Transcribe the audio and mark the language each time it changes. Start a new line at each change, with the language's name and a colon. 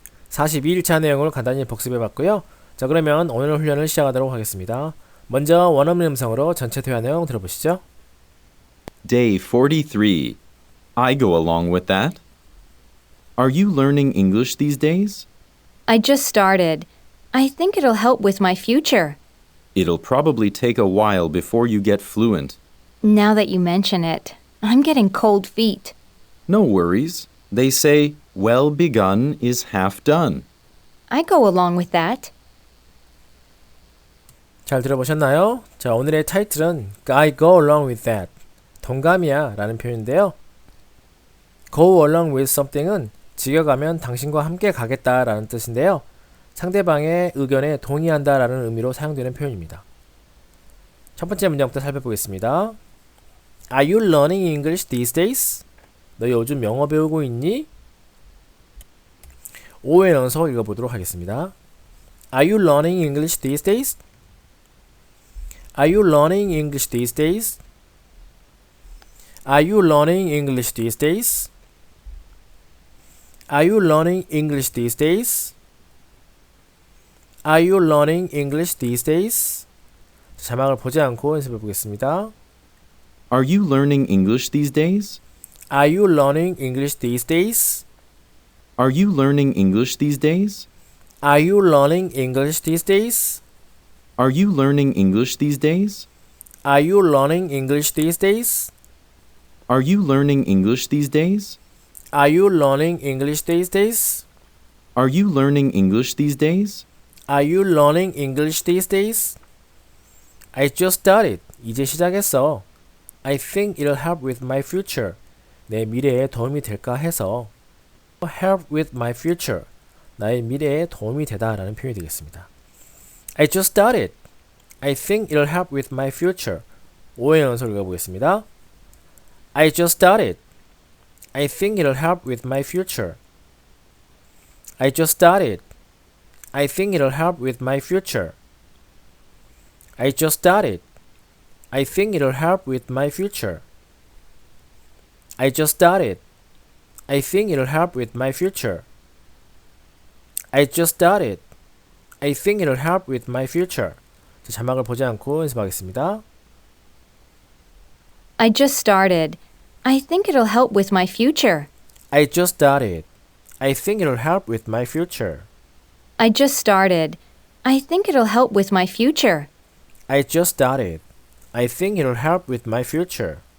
Korean: 42일차 내용을 간단히 복습해 봤고요. 자, 그러면 오늘 훈련을 시작하도록 하겠습니다. 먼저 원어민 음성으로 전체 대화 내용 들어보시죠.
English: Day 43. I go along with that. Are you learning English these days? I just started. I think it'll help with my future. It'll probably take a while before you get fluent. Now that you mention it, I'm getting cold feet. No worries. They say, well begun is half done. I go along with that.
Korean: 잘 들어보셨나요? 자, 오늘의 타이틀은
English: I go along with that.
Korean: 동감이야 라는 표현인데요.
English: Go along with something은
Korean: 직역하면 당신과 함께 가겠다 라는 뜻인데요. 상대방의 의견에 동의한다 라는 의미로 사용되는 표현입니다. 첫 번째 문장부터 살펴보겠습니다.
English: Are you learning English these days?
Korean: 너 요즘 영어 배우고 있니? 오해 넣어서 읽어보도록 하겠습니다.
English: Are you learning English these days? Are you learning English these days? Are you learning English these days? Are you learning English these days? Are you learning English these days?
Korean: 자막을 보지 않고 연습해 보겠습니다.
English: Are you learning English these days? Are you learning English these days? Are you learning English these days? Are you learning English these days? Are you learning English these days? Are you learning English these days? Are you learning English these days? Are you learning English these days? Are you learning English these days? Are you learning English these days? I just started.
Korean: 이제 시작했어.
English: I think it'll help with my future.
Korean: 내 미래에 도움이 될까 해서
English: help with my future.
Korean: 나의 미래에 도움이 되다 라는 표현이 되겠습니다.
English: I just started. I think it'll help with my future.
Korean: 오해 연속 읽어보겠습니다.
English: I just started. I think it'll help with my future. I just started. I think it'll help with my future. I just started. I think it'll help with my future. I just started. I think it'll help with my future. I just started. I think it'll help with my future.
Korean: 자, 자막을 보지 않고 연습하겠습니다.
English: I just started. I think it'll help with my future. I just started. I think it'll help with my future. I just started. I think it'll help with my future. I just started. I think it'll help with my future.